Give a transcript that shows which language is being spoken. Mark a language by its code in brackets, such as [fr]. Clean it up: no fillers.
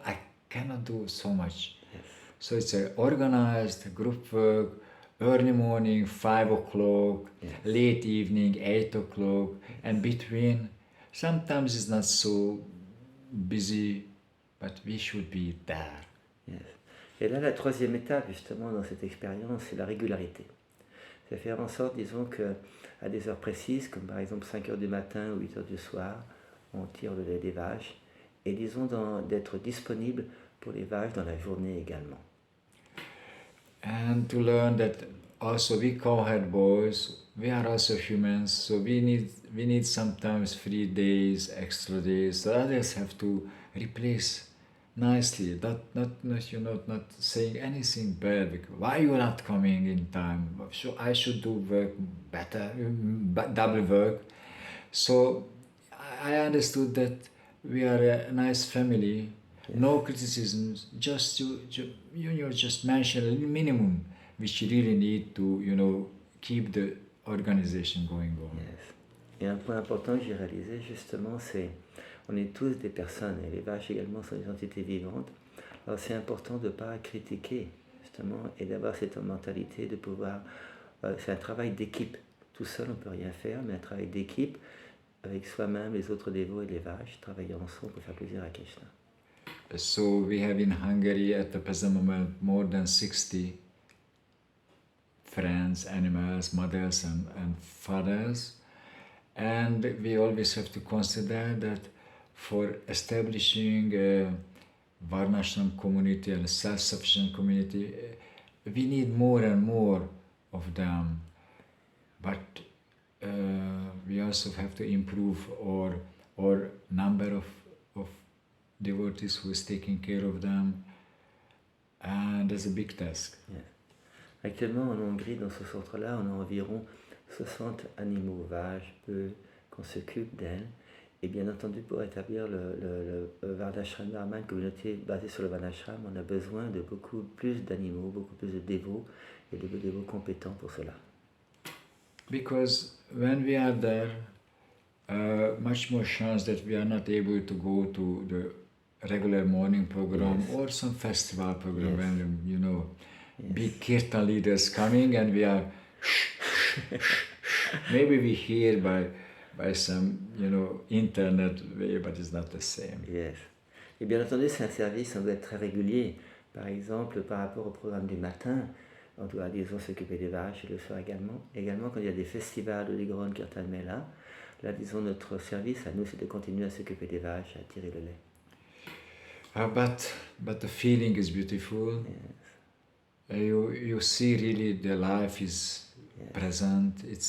[en] I cannot do so much. Yes. So it's a organized group work. Early morning, 5 o'clock. Yes. Late evening, 8 o'clock, and between. Sometimes it's not so busy, but we should be there. Yes. [fr] Et là, la troisième étape, justement, dans cette expérience, c'est la régularité. C'est faire en sorte, disons, qu'à des heures précises, comme par exemple 5 heures du matin ou 8 heures du soir, on tire le lait des vaches, et disons d'être disponible pour les vaches dans la journée également. [en] And to learn that also we cowhead boys, we are also humans, so we need sometimes 3 days, extra days. So others have to replace nicely, not saying anything bad. Because why you are not coming in time? So I should do work better, double work. So I understood that we are a nice family. No criticisms, just just mention a minimum which you really need to keep the organization going on. Yes. [fr] Et un point important que j'ai réalisé, justement, c'est on est tous des personnes, et les vaches également sont des entités vivantes. Alors c'est important de ne pas critiquer, justement, et d'avoir cette mentalité de pouvoir... c'est un travail d'équipe. Tout seul, on ne peut rien faire, mais un travail d'équipe avec soi-même, les autres dévots et les vaches, travailler ensemble pour faire plaisir à Krishna. [en] So we have in Hungary at the present moment more than 60 friends, animals, mothers and fathers. And we always have to consider that for establishing a Varnashram community and a self-sufficient community, we need more and more of them. But we also have to improve our number of devotees who is taking care of them, and that's a big task. Yes. [fr] Actuellement, en Hongrie, dans ce centre-là, on a environ 60 animaux, vaches, bœufs, qu'on s'occupe d'elles. Et bien entendu, pour établir le Varnashram Dharma, une communauté basée sur le Varnashram, on a besoin de beaucoup plus d'animaux, beaucoup plus de dévots, et de dévots compétents pour cela. [en] Because when we are there, much more chance that we are not able to go to the regular morning program or some festival program when big kirtan leaders coming and we are maybe we hear by some internet way, but it's not the same. Yes. [fr] Et bien entendu, c'est un service, on doit être très régulier. Par exemple, par rapport au programme du matin, on doit, disons, s'occuper des vaches et le soir également. Également, quand il y a des festivals ou des grandes kirtan mela, là, disons, notre service à nous, c'est de continuer à s'occuper des vaches, à tirer le lait. [en] But the feeling is beautiful. Yes. You see really the life is present.